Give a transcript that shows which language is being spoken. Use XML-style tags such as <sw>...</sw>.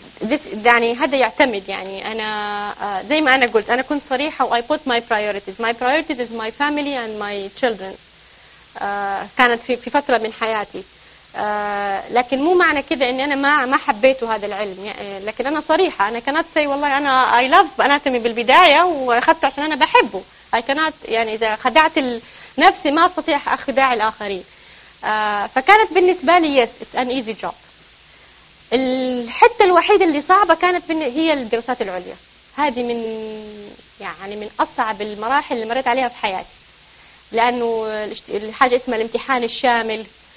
<ar>This يعني هذا يعتمد، يعني أنا زي ما أنا قلت أنا كنت صريحة و</ar> <en>I put my priorities. My priorities is my family and my children.</en> <ar>كانت في فترة من حياتي. لكن مو معنى كذا إني أنا ما حبيت هذا العلم. لكن أنا صريحة، أنا كانت say والله أنا</ar> <en>I love anatomy</en> <ar>بالبداية وأخذته عشان أنا بحبه.</ar> <en>I cannot</en> <ar>يعني إذا خدعت نفسي ما أستطيع أخدع الآخرين. فكانت بالنسبة لي</ar> <en>yes it's an easy job.</en> <ar>الحتة الوحيدة اللي صعبة كانت هي الدراسات العليا، هذه من يعني من أصعب المراحل اللي مريت عليها في حياتي، لأنه الحاجة اسمها الامتحان الشامل.</ar>